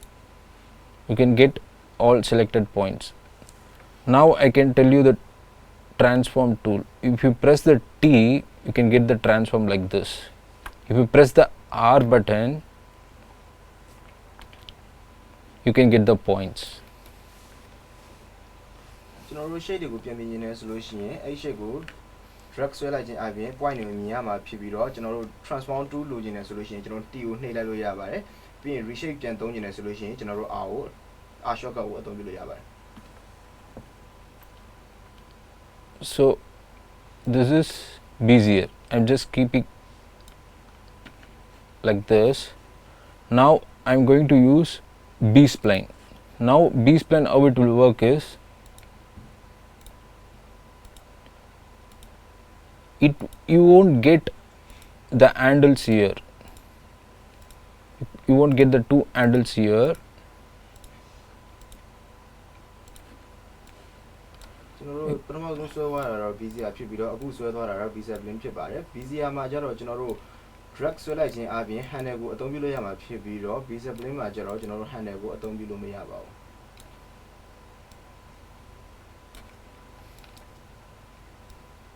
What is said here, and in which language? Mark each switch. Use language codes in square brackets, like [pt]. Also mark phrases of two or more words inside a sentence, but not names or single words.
[en] You can get all selected points. Now I can tell you the transform tool. If you press the T, you can get the transform like this. If you press the R button, you can get the points. [my] ကျွန်တော်တို့ shape တွေကိုပြန်ပြင်နေဆိုလို့ရှိရင်အဲ့ shape ကို drag ဆွဲလိုက်ခြင်းအပြင် point တွေကိုမြင်ရမှာဖြစ်ပြီးတော့ကျွန်တော်တို့ [en] transform tool [my] လိုချင်တယ်ဆိုလို့ရှိရင်ကျွန်တော် T ကိုနှိပ်လိုက်လို့ရပါတယ်ပြီးရင် reshape ပြန်သုံးချင်တယ်ဆိုလို့ရှိရင်ကျွန်တော်တို့ R ကို R shortcut ကိုအသုံးပြုလို့ရပါတယ် [en] So this is Bezier. I'm just keeping like this. Now I'm going to use B spline. Now B spline, how it will work is, you won't get the handles here. You won't get the two handles here. [my] ကျွန်တော်တို့ပထမဆုံးဆွဲသွားတာတော့ Bezier ဖြစ်ပြီးတော့အခုဆွဲသွားတာတော့ Bezier spline ဖြစ်ပါတယ် Bezier မှာကျတော့ကျွန်တော်တို့ drag ဆွဲလိုက်ခြင်းအပြင် handle ကိုအသုံးပြုလို့ရမှာဖြစ်ပြီးတော့ Bezier spline မှာကျတော့ကျွန်တော်တို့ handle ကိုအသုံးပြုလို့မရပါဘူး [en] So